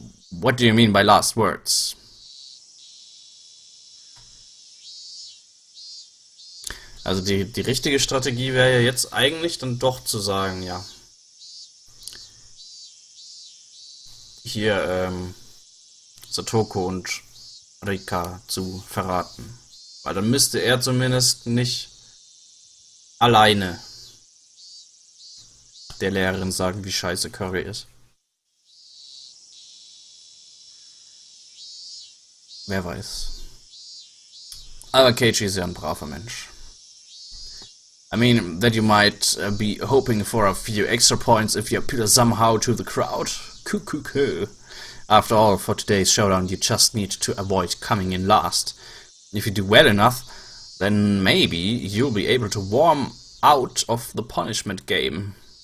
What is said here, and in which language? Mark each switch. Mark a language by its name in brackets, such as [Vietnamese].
[English] What do you mean by last words? [German] Also die richtige Strategie wäre ja jetzt eigentlich dann doch zu sagen, ja. Hier, Satoko und Rika zu verraten. Weil dann müsste er zumindest nicht alleine der Lehrerin sagen, wie scheiße Curry ist. Wer weiß. Aber Keiichi ist ja ein braver Mensch. [English] I mean, that you might be hoping for a few extra points if you appeal somehow to the crowd. Coo. After all, for today's showdown, you just need to avoid coming in last. If you do well enough, then maybe you'll be able to warm out of the punishment game.